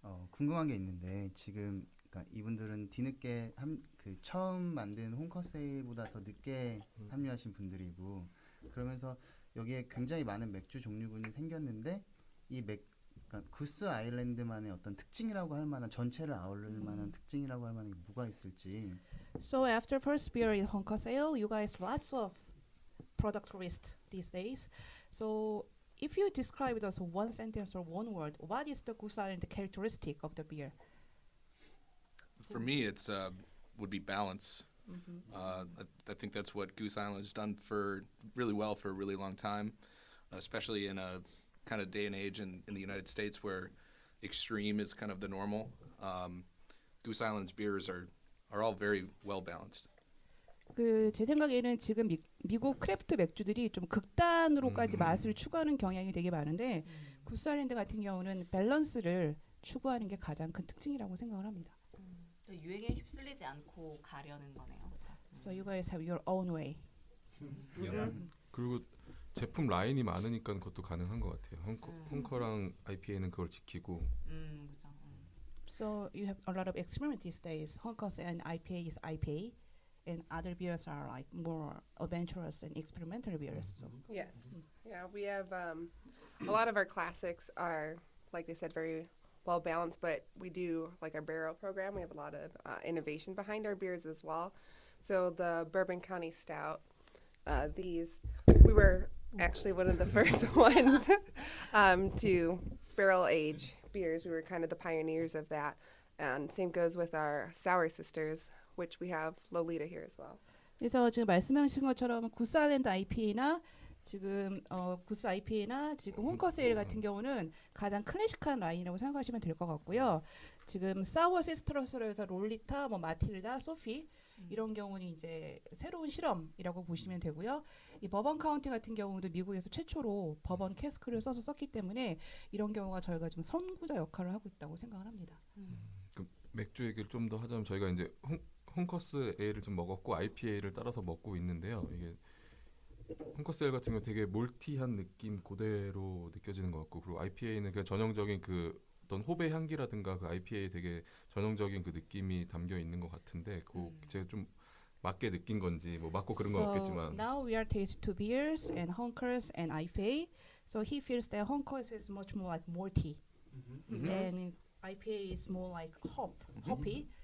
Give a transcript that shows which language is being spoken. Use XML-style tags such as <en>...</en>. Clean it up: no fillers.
<ko>궁금한 게 있는데 지금 그러니까 이분들은 뒤늦게 처음 만든 홍커세이보다 더 늦게 합류하신 분들이고 그러면서 여기에 굉장히 많은 맥주 종류군이 생겼는데 이 그러니까 구스 아일랜드만의 어떤 특징이라고 할 만한 전체를 아우를 만한 특징이라고 할 만한 게 뭐가 있을지.</ko> <en>So after first beer in Honkers Ale, you guys lots of product list these days. So if you describe it as one sentence or one word, what is the Goose Island characteristic of the beer? For me, it's would be balance. I think that's what Goose Island has done really well for a really long time, especially in a kind of day and age in the United States where extreme is kind of the normal. Goose Island's beers are all very well balanced.</en> <ko>제 생각에는 지금 미국 크래프트 맥주들이 좀 극단으로까지 맛을 추구하는 경향이 되게 많은데 구스 아일랜드 같은 경우는 밸런스를 추구하는 게 가장 큰 특징이라고 생각을 합니다. 유행에 휩쓸리지 않고 가려는 거네요. 그렇죠?</ko> <en>So you guys have your own way.</en> <ko>그리고 제품 라인이 많으니까 그것도 가능한 것 같아요. 홍커랑 IPA는 그걸 지키고. 그죠.</ko> <en>So you have a lot of experiment these days. Honkers and IPA is IPA, and other beers are like more adventurous and experimental beers. So. Yes. Yeah, we have a lot of our classics are, like they said, very well balanced, but we do like our barrel program. We have a lot of innovation behind our beers as well. So the Bourbon County Stout, we were actually one of the first ones to barrel age beers. We were kind of the pioneers of that. And same goes with our Sour Sisters, which we have Lolita here as well.</en> <ko>그래서 지금 말씀하신 것처럼 구스 아일랜드 IPA나 지금 구스 IPA나 지금 홍커스 에일 같은 경우는 가장 클래식한 라인이라고 생각하시면 될 것 같고요. 지금 사워 시스터스로 해서 롤리타, 마틸다, 소피 이런 경우는 이제 새로운 실험이라고 보시면 되고요. 이 버번 카운티 같은 경우도 미국에서 최초로 버번 캐스크를 써서 썼기 때문에 이런 경우가 저희가 좀 선구자 역할을 하고 있다고 생각을 합니다. 그 맥주 얘기를 좀 더 하자면 저희가 이제 홍커스 에일을 좀 먹었고 IPA를 따라서 먹고 있는데요. 이게 홍커스 에일 같은 경우 되게 몰티한 느낌 그대로 느껴지는 것 같고 그리고 IPA는 그냥 전형적인 그 어떤 호배 향기라든가 그 IPA에 되게 전형적인 그 느낌이 담겨 있는 것 같은데 그 제가 좀 맞게 느낀 건지 뭐 맞고 그런 건 없겠지만.</ko> <en>Now we are tasting two beers and Honkers and IPA. So he feels that Honkers is much more like malty, and IPA is more like hoppy.</en>